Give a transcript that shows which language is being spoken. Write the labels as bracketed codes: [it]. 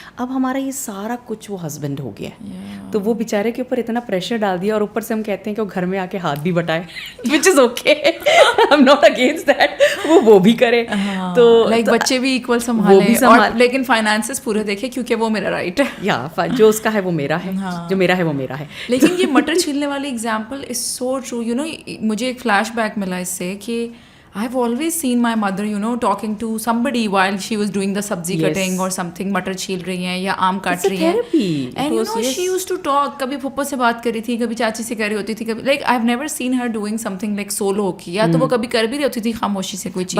[hi] अब हमारा ये सारा कुछ वो हस्बैंड हो गया. तो वो बेचारे के ऊपर इतना प्रेशर डाल दिया, और ऊपर से हम कहते हैं कि वो घर में आके हाथ भी बटाए, [en] Which is okay, I am not against that. [hi] वो भी करे. तो लाइक बच्चे भी इक्वल संभाले, और लेकिन फाइनेंसेस पूरे देखे, क्योंकि वो मेरा राइट है. या जो उसका है वो मेरा है, जो मेरा है वो मेरा है. लेकिन ये मटर छीलने वाली example is so true. You know, मुझे एक फ्लैशबैक मिला इससे कि [en] I have always seen my mother, you know, talking to somebody while she was doing the sabzi cutting or something, [hi] मटर छील रही हैं या आम काट रही हैं. [en] And you know, she used to talk. [hi] कभी फुप्पो से बात कर रही थी, कभी चाची से कर रही होती थी, कभी [en] like I've never seen her doing something like solo [hi] की, या तो वो कभी कर भी रही होती थी खामोशी से कोई चीज़.